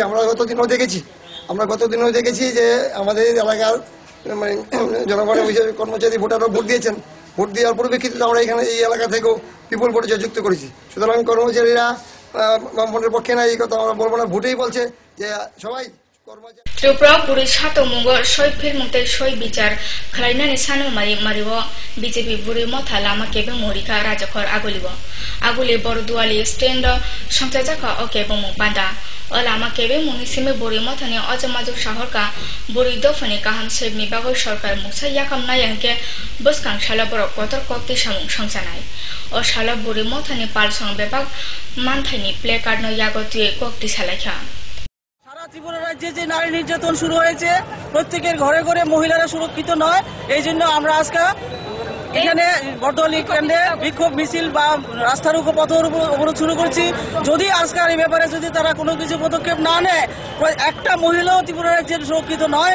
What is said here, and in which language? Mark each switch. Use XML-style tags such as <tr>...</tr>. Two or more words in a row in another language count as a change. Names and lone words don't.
<bn>আমরা গতদিনও দেখেছি যে আমাদের এলাকার জনগণের হিসেবে কর্মচারী ভোটাররা ভোট দিয়েছেন। ভোট দেওয়ার পরিপ্রেক্ষিতে আমরা এখানে এই এলাকা থেকেও পিপল ভোটে যুক্ত করেছি। সুতরাং কর্মচারীরা বামপনের পক্ষে না, এই কথা আমরা বলবো না, ভোটেই বলছে যে সবাই</bn> <trp>Tripura puri sato mungo soi phir mungte soi bichar khlaina ni sanu mariwo BJP buri motha lama kebe morika rajakhor aguli borduali stand sangchajaka okebe mung panda olama kebe muni sime buri motha ni ajamajok shahor ka buri dofani kaham sebni bagoi sarkar muksa yakam na yanke boskang shala borok kotor kokti samung sangsanai o shala buri motha ni palsong bebak manthani placard no yagoti kokti salakha</trp> <bn>ত্রিপুরা রাজ্যে যে নারী নির্যাতন শুরু হয়েছে, প্রত্যেকের ঘরে ঘরে মহিলারা সুরক্ষিত নয়। এই জন্য আমরা আজকে এখানে বর্দোয়ালি কেন্দ্রে বিক্ষোভ মিছিল বা রাস্তার উপর পথ অবরোধ শুরু করছি। যদি আজকের এই ব্যাপারে যদি তারা কোনো কিছু পদক্ষেপ না নেয়, একটা মহিলাও ত্রিপুরা রাজ্যের সুরক্ষিত নয়।</bn>